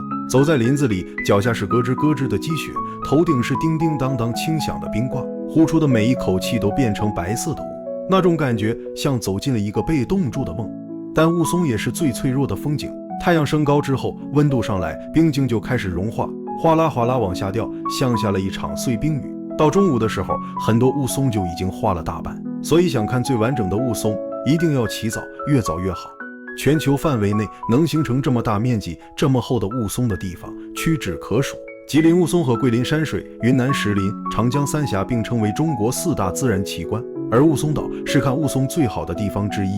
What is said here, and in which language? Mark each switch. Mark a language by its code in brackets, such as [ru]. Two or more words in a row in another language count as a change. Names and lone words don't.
[zh] 走在林子裡，腳下是咯吱咯吱的積雪，頭頂是叮叮當當輕響的冰掛，呼出的每一口氣都變成白色的霧，那種感覺像走進了一個被凍住的夢。但霧凇也是最脆弱的風景，太陽升高之後，溫度上來，冰晶就開始融化，嘩啦嘩啦往下掉，像下了一場碎冰雨。到中午的時候，很多霧凇就已經化了大半，所以想看最完整的霧凇，一定要起早，越早越好。全球範圍內能形成這麼大面積、這麼厚的霧凇的地方屈指可數。吉林霧凇和桂林山水、雲南石林、長江三峽並稱為中國4大自然奇觀，而霧凇島是看霧凇最好的地方之一。